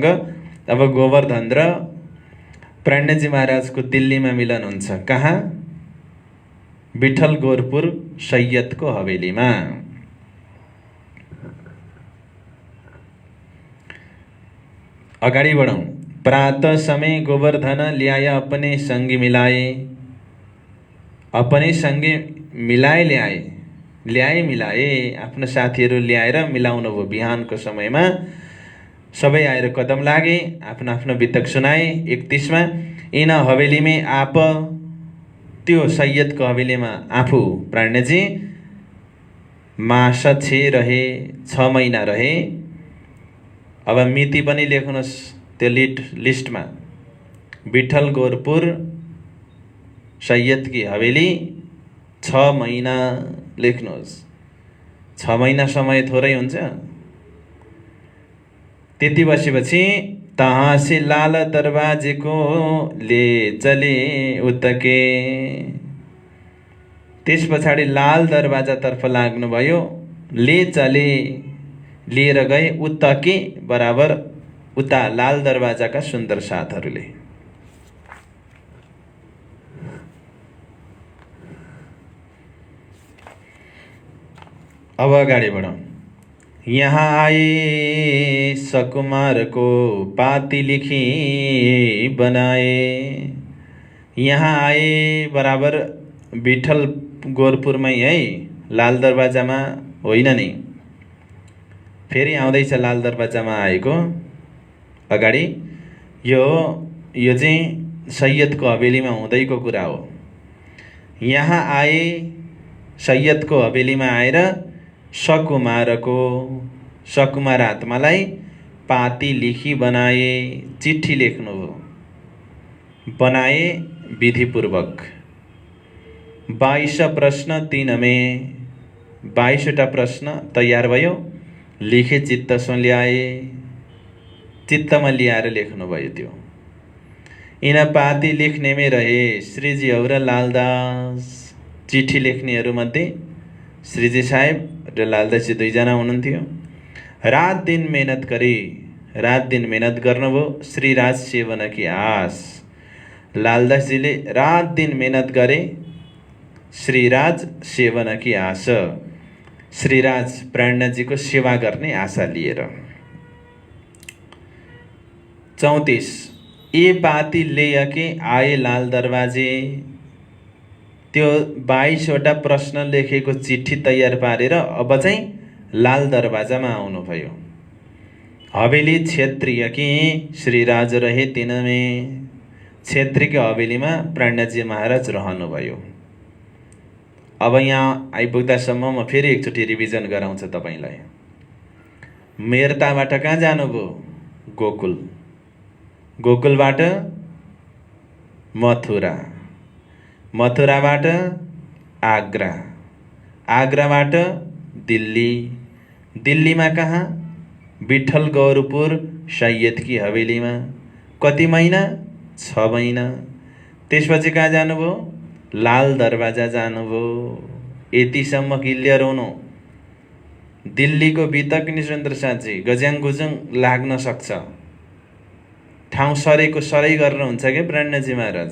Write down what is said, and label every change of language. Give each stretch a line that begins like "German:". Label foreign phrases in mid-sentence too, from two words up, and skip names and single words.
Nepali: अब गोवर्धन र प्राण्यजी महाराजको दिल्लीमा मिलन हुन्छ। कहाँ? विठलगोरपुर सैयदको हवेलीमा। अगाडि बढौँ।
Hindi: प्रातः समय गोवर्धन ल्याया अपने संगी मिलाए, अपने संगी मिलाए ल्याए मिलाए,
Nepali: आफ्नो साथीहरू ल्याएर मिलाउनु भयो। बिहानको समयमा सबै आएर कदम लागे, आफ्नो आफ्नो बितक सुनाए। 31 मा इन हवेलीमै आप, त्यो सैयदको हवेलीमा आफू प्राण्यजी मास 6 रहे, 6 महिना रहे। अब मिति पनि लेख्नुहोस् त्यो लिस्टमा। विठलगोरपुर सैयदकी हवेली 6 महिना लेख्नुहोस्। 6 महिना समय थोरै हुन्छ। त्यति बसेपछि
Hindi: तहाँ से लाल दरवाजे को ले चले उतके,
Nepali: त्यस पछाडि लाल दरवाजातर्फ लाग्नुभयो।
Hindi: ले चले,
Nepali: लिएर गए। उतके बराबर उता लाल दरवाजाका सुन्दर साथहरूले। अब अगाडि बढौँ।
Hindi: यहाँ आए सकुमार को पाती लिखी बनाए।
Nepali: यहाँ आए बराबर विठल गोरपुरमै है, लाल दरवाजामा होइन नि। फेरि आउँदैछ लाल दरवाजामा आएको। अगाडि यो चाहिँ सैयदको हवेलीमा हुँदैको कुरा हो। यहाँ आए, सैयदको हवेलीमा आएर सकुमार आत्मालाई
Hindi: पाती लिखी बनाए,
Nepali: चिट्ठी लेख्नु हो।
Hindi: बनाए विधिपूर्वक।
Nepali: 22 प्रश्न 3 में 22 प्रश्न तयार भयो।
Hindi: लेखे चित्तसो ल्याए,
Nepali: चित्तमा ल्याएर लेख्नुभयो त्यो।
Hindi: यिन पाती लेख्नेमै रहे श्रीजी और लालदास।
Nepali: चिठी लेख्नेहरूमध्ये श्रीजी साहेब र लालदासजी दुईजना हुनुहुन्थ्यो। रात दिन मेहनत गरे, रात दिन मेहनत गर्नुभयो
Hindi: श्रीराज सेवन की आस।
Nepali: लालदासजीले रात दिन मेहनत गरे
Hindi: श्रीराज सेवन की आस,
Nepali: श्रीराज प्राणनाथजीको सेवा गर्ने आशा लिएर।
Hindi: 34 ए पाती लेके आए लाल दरवाजे।
Nepali: त्यो 22वटा प्रश्न लेखेको चिठी तयार पारेर अब चाहिँ लाल दरवाजामा आउनुभयो।
Hindi: हवेली क्षेत्रीय कि श्रीराज रहे तिनमे।
Nepali: क्षेत्रीको हवेलीमा प्राणनाथजी महाराज रहनुभयो। अब यहाँ आइपुग्दासम्म म फेरि एकचोटि रिभिजन गराउँछु तपाईलाई। मेरताबाट कहाँ जानुभयो? गोकुल। गोकुलबाट मथुरा, मथुराबाट आग्रा, आग्राबाट दिल्ली, दिल्लीमा कहाँ? विठ्ठल गौरपुर सैयद की हवेलीमा। कति महिना? 6 महिना। त्यसपछि कहाँ जानुभयो? लाल दरवाजा जानुभयो। यतिसम्म क्लियर हुनु। दिल्लीको बितक नि सुरेन्द्र साथजी गज्याङ गुजुङ लाग्न सक्छ। ठाउँ सरेको सरै गर्नुहुन्छ के प्राणनाथजी महाराज?